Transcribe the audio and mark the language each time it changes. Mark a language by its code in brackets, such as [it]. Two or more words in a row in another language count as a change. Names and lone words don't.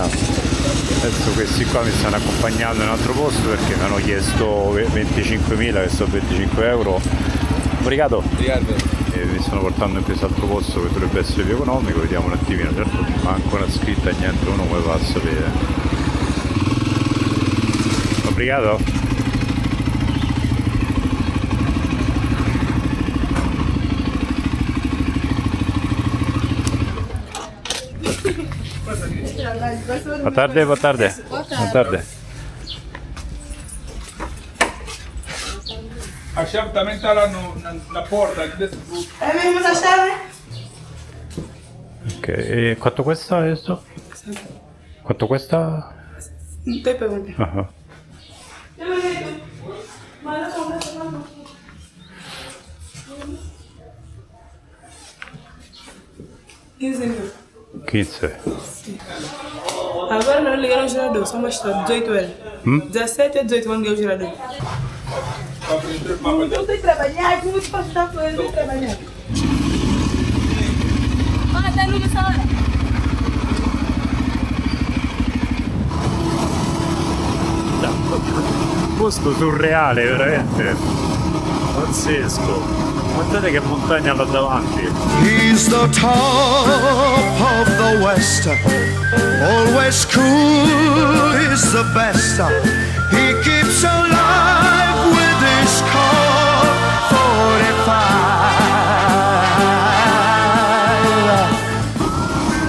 [it] Adesso questi qua mi stanno accompagnando in un altro posto perché mi hanno chiesto 25.000, che so 25 euro. [pt] Obrigado. [it] E mi stanno portando in questo altro posto che dovrebbe essere più economico, vediamo un attimino, certo ma ancora scritta niente, uno come va a sapere. [pt] Obrigado. [it] Buona tarde. [pt] A chave também está lá na porta desse grupo. É mesmo essa chave? [it] Ok, e quanto questa adesso? Quanto questa? [pt] Não tem pergunta. Ah, $15,000. 15. Agora não ligaram o gerador, só mostrar 18 horas. 17 e 18 vão ligar o gerador. Não tem que trabalhar, como você pode estar fazendo de trabalhar? Olha, tá indo nessa hora. [it] Posto surreale, veramente. Pazzesco. Guardate che montagna là davanti. [en] He's the top of the West, always cool, he's the best. He keeps alive with his Colt 45.